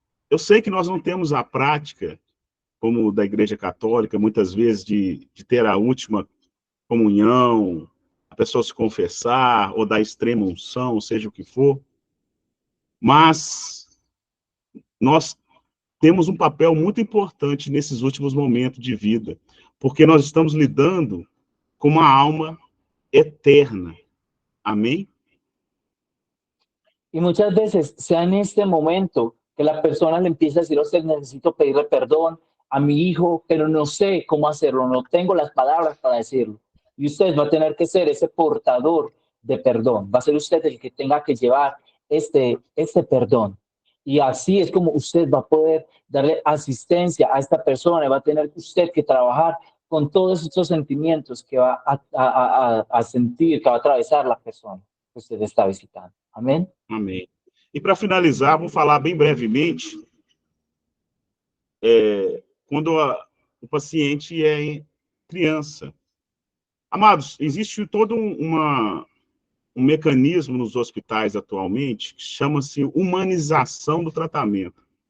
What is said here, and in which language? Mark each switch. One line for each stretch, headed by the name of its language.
Portuguese: Eu sei que nós não temos a prática, como da Igreja Católica, muitas vezes, de ter a última comunhão, a pessoa se confessar, ou da extrema unção, seja o que for, mas nós temos um papel muito importante nesses últimos momentos de vida, porque nós estamos lidando com uma alma eterna. Amém?
Spanish: Y muchas veces, sea en este momento que la persona le empieza a decir a usted, necesito pedirle perdón a mi hijo, pero no sé cómo hacerlo, no tengo las palabras para decirlo. Y usted va a tener que ser ese portador de perdón, va a ser usted el que tenga que llevar este perdón. Y así es como usted va a poder darle asistencia a esta persona, va a tener usted que trabajar con todos estos sentimientos que va a sentir, que va a atravesar la persona que usted está visitando.
Portuguese: Amém? Amém. E para finalizar, vou falar bem brevemente, quando o paciente é criança. Amados, existe todo um mecanismo nos hospitais atualmente que chama-se humanização do tratamento.